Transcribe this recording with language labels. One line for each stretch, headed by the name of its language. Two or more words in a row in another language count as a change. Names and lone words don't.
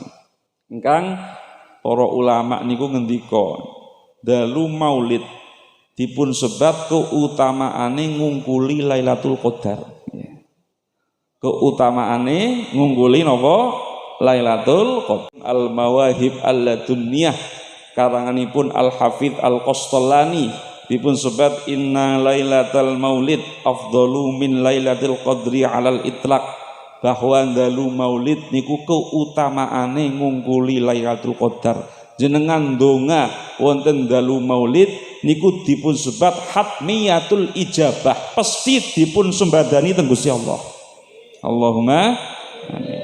Javanese: Ingkang para ulama niku ngendika dalu maulid dipun sebat keutamaane ngungkuli Lailatul Qadar. Keutamaane ngungkuli napa? Lailatul Qadar. Al-Mawahib Al-Ladunniyah karanganipun Al-Hafidz Al-Qastallani dipun sebat
Arabic: إن ليلة المولد أفضل من ليلة القدر على الإطلاق,
Javanese: bahwa dalu maulid niku keutamaane ngungkuli Lailatul Qadar. Jenengan donga wonten dalu maulid niku dipun sebat
Arabic: حتمية الإجابة,
Javanese: pasti dipun sembadani teng Gusti Allah.
Arabic: اللهم آمين.